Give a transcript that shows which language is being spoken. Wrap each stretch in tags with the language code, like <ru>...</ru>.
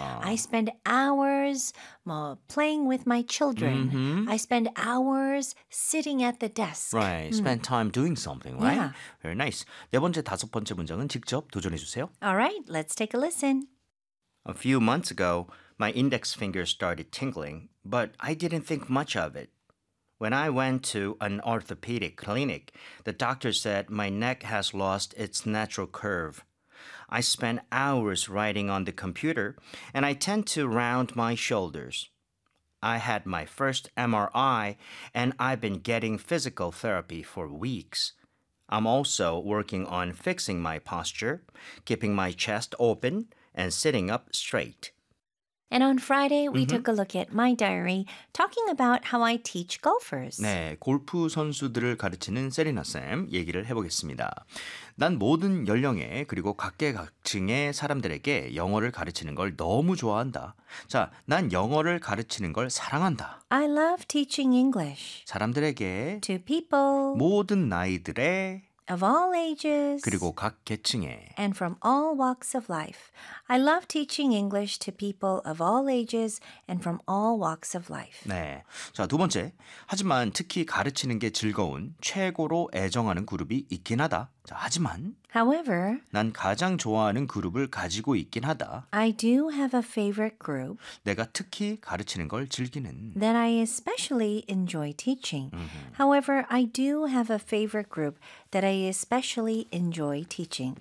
<ko>좋습니다.</ko> <en>I spend hours 뭐 playing with my children. I spend hours sitting at the desk. Right. Spend time doing something, right? Yeah. Very nice.</en> <ko>네 번째, 다섯 번째 문장은 직접 도전해 주세요.</ko> <en>All right, let's take a listen. A few months ago, my index finger started tingling, but I didn't think much of it. When I went to an orthopedic clinic, the doctor said my neck has lost its natural curve. I spent hours writing on the computer, and I tend to round my shoulders. I had my first MRI, and I've been getting physical therapy for weeks. I'm also working on fixing my posture, keeping my chest open, and sitting up straight. And on Friday, we took a look at my diary, talking about how I teach golfers.</en> <ko>네, 골프 선수들을 가르치는 세리나 쌤 얘기를 해보겠습니다. 난 모든 연령에 그리고 각계각층의 사람들에게 영어를 가르치는 걸 너무 좋아한다. 자, 난 영어를 가르치는 걸 사랑한다.</ko> <en>I love teaching English</en> <ko>사람들에게</ko> <en>to people</en> <ko>모든 나이들의</ko> <en>of all ages.</en> <ko>그리고 각 계층에</ko> <en>And from all walks of life. I love teaching English to people of all ages and from all walks of life.</en> <ko>네. 자, 두 번째. 하지만 특히 가르치는 게 즐거운 최고로 애정하는 그룹이 있긴 하다. 자, 하지만</ko> <en>However,</en> <ko>난 가장 좋아하는 그룹을 가지고 있긴 하다.</ko> <en>I do have a favorite group</en> <ko>내가 특히 가르치는 걸 즐기는.</ko> <en>that I especially enjoy teaching. However, I do have a favorite group that I especially enjoy teaching.</en>